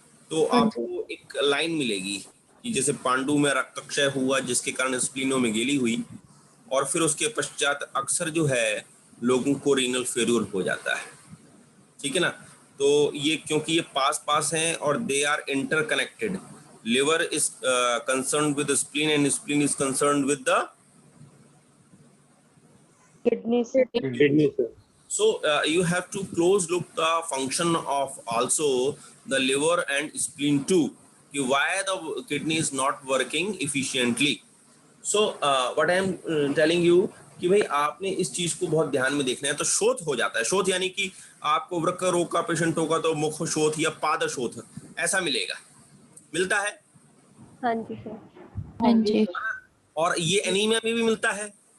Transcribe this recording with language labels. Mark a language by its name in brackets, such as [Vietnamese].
[Hindi] तो आपको एक लाइन मिलेगी कि जैसे पांडु में रक्तक्षय हुआ जिसके कारण स्प्लीनोमेगेली हुई, और फिर उसके पश्चात अक्सर जो है लोगों को रीनल फेल्यूर हो जाता है, ठीक है ना? तो ये क्योंकि ये पास पास हैं और [English] They are interconnected. Liver is concerned with spleen and spleen is concerned with the [Hindi] kidney से। [English] So you have to close look the function of also the liver and spleen too, why the kidney is not working efficiently. So what I am telling you [Hindi] कि भाई आपने इस चीज को बहुत ध्यान में देखना है। तो शोथ हो जाता है, शोथ यानी कि आपको वृक्क रोग का पेशेंट होगा तो मुख शोथ या पाद शोथ ऐसा मिलेगा, मिलता है। हाँ जी सर। हाँ जी। और ये एनीमिया में भी मिलता है,